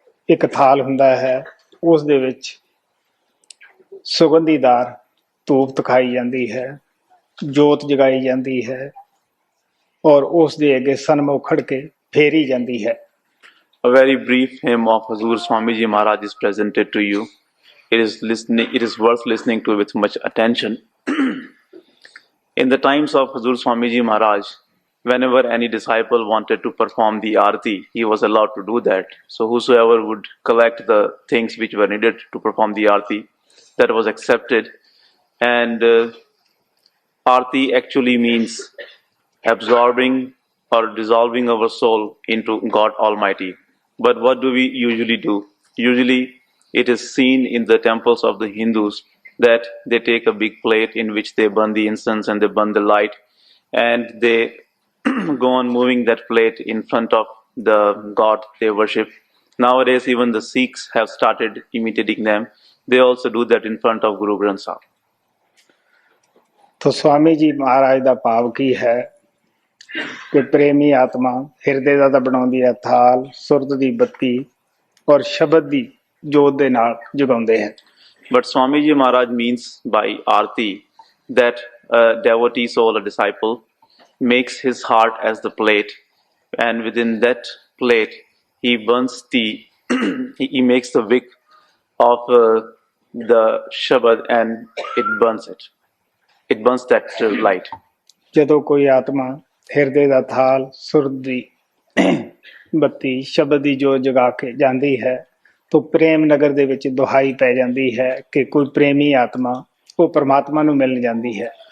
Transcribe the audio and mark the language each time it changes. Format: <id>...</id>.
<pa>ਇੱਕ ਥਾਲ ਹੁੰਦਾ ਹੈ, ਉਸ ਦੇ ਵਿੱਚ ਸੁਗੰਧੀਦਾਰ ਧੂਪ ਦਿਖਾਈ ਜਾਂਦੀ ਹੈ, ਜੋਤ ਜਗਾਈ ਜਾਂਦੀ ਹੈ ਔਰ ਉਸ ਦੇ ਅੱਗੇ ਸਨਮੁਖ ਖੜ ਕੇ ਫੇਰੀ ਜਾਂਦੀ ਹੈ।</pa> <en>A very brief hymn of Hazur Swamiji Maharaj is presented to you. It is worth listening to with much attention. In the times of Hazur Swamiji Maharaj, whenever any disciple wanted to perform the arti, he was allowed to do that. So whosoever would collect the things which were needed to perform the arti, that was accepted. And arti actually means absorbing or dissolving our soul into God Almighty. But what do we usually do? Usually it is seen in the temples of the Hindus that they take a big plate in which they burn the incense and they burn the light, and they go on moving that plate in front of the God they worship. Nowadays even the Sikhs have started imitating them. They also do that in front of Guru Granth Sahib.</en> <pa>तो स्वामी जी महाराज ਦਾ ਭਾਵ ਕੀ ਹੈ ਕਿ ਪ੍ਰੇਮੀ ਆਤਮਾ ਹਿਰਦੇ ਦਾ ਤਾਂ ਬਣਾਉਂਦੀ ਹੈ ਥਾਲ, ਸੁਰਤ ਦੀ ਬੱਤੀ ਔਰ ਸ਼ਬਦ ਦੀ ਜੋਤ ਦੇ ਨਾਲ ਜਗਾਉਂਦੇ ਹੈ।</pa> <en>But Swamiji Maharaj means by arti that a devotee soul, a disciple, makes his heart as the plate, and within that plate he burns the he makes the wick of the Shabad, and it burns it. It burns that light.</en> <pa>ਜਦੋਂ ਕੋਈ ਆਤਮਾ ਹਿਰਦੇ ਦਾ ਥਾਲ, ਸੁਰਤ ਦੀ ਬੱਤੀ, ਸ਼ਬਦ ਦੀ ਜੋਤ ਜਗਾ ਕੇ ਜਾਂਦੀ ਹੈ ਤਾਂ ਪ੍ਰੇਮ ਨਗਰ ਦੇ ਵਿੱਚ ਦੁਹਾਈ ਪੈ ਜਾਂਦੀ ਹੈ ਕਿ ਕੋਈ ਪ੍ਰੇਮੀ ਆਤਮਾ ਉਹ ਪਰਮਾਤਮਾ ਨੂੰ ਮਿਲਣ ਜਾਂਦੀ ਹੈ।</pa>